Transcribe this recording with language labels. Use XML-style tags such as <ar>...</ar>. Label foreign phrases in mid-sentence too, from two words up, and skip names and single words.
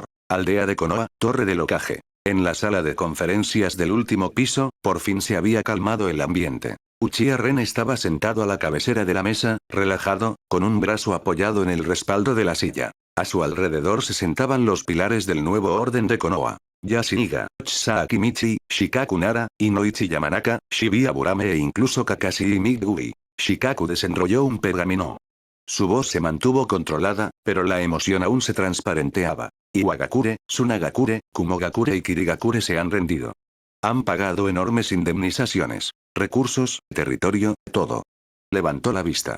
<es>Aldea de Konoha, Torre del Hokage. En la sala de conferencias del último piso, por fin se había calmado el ambiente. Uchiha Ren estaba sentado a la cabecera de la mesa, relajado, con un brazo apoyado en el respaldo de la silla. A su alrededor se sentaban los pilares del nuevo orden de Konoha. Yashiniga, Tsuaki Michi, Shikaku Nara, Inoichi Yamanaka, Shibuya Burame e incluso Kakashi y Migui. Shikaku desenrolló un pergamino. Su voz se mantuvo controlada, pero la emoción aún se transparenteaba. Iwagakure, Tsunagakure, Kumogakure y Kirigakure se han rendido. Han pagado enormes indemnizaciones, recursos, territorio, todo. Levantó la vista.</es>